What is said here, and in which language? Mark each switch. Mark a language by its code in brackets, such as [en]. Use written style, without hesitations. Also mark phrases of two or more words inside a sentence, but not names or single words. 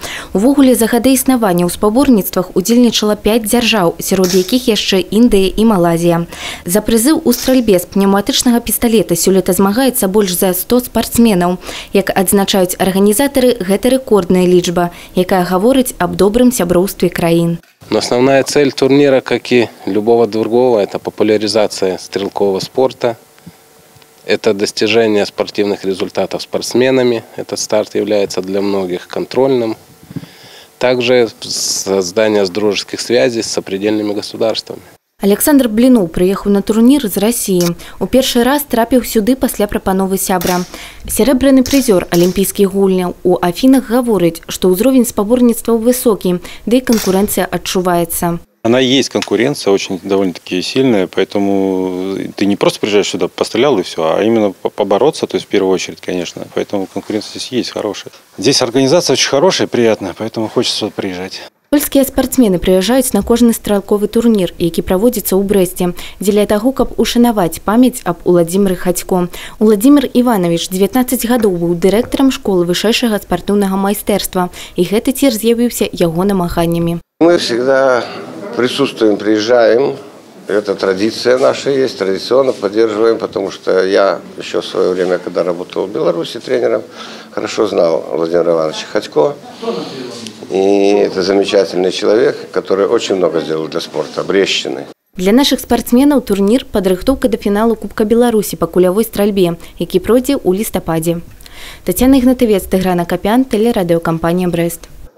[be] Увогуле за гады існавання ў спаборніцтвах удзельнічала 5 дзяржаў, сярод якіх яшчэ Індыя і Малайзія. За прызыў у стральбе з пнеўматычнага пісталета сёлета змагаецца больш за 100 спартсменаў. Як адзначаюць арганізатары, гэта рэкордная лічба, якая гаворыць аб добрым сяброўстве краін. [ru] Но основная цель турнира, как и любого другого, это популяризация стрелкового спорта. Это достижение спортивных результатов спортсменами. Этот старт является для многих контрольным. Также создание дружеских связей с сопредельными государствами. [be] Александр Блінуў прыехаў на турнір з Расіі. У першы раз трапіў сюды пасля прапановы сябра. Серебряны прызёр алімпійскіх гульняў у Афінах гаворыць, што ўзровень спаборніцтваў высокі, да і канкурэнцыя адчуваецца. [ru] Она есть конкуренция, очень довольно-таки сильная, поэтому ты не просто приезжаешь сюда, пострелял и все, а именно побороться, то есть в первую очередь, конечно. Поэтому конкуренция здесь есть хорошая. Здесь организация очень хорошая, приятная, поэтому хочется приезжать. [be] Польскія спартсмены прыязджаюць на кожны стралковы турнір, які праводзіцца ў Брэсце, дзеля таго, каб ушанаваць памяць аб Уладзіміры Хацько. Уладзімір Іванович 19 гадоў быў дырэктарам школы вышэйшага спартыўнага майстэрства, і гэты цір з'явіўся яго намаганнямі. [ru] Мы всегда присутствуем, приезжаем. Это традиция наша есть, традиционно поддерживаем, потому что я еще в свое время, когда работал в Беларуси тренером, хорошо знал Владимира Ивановича Хацько. И это замечательный человек, который очень много сделал для спорта, Брестщины. [be] Для наших спортсменаў турнір падрыхтоўка да фіналу Кубка Беларусі па кулявой стральбе, які пройдзе ў лістападзе. Тацяна Ігнатавец, Тыгран Акапян, тэлерадыёкампанія Брэст.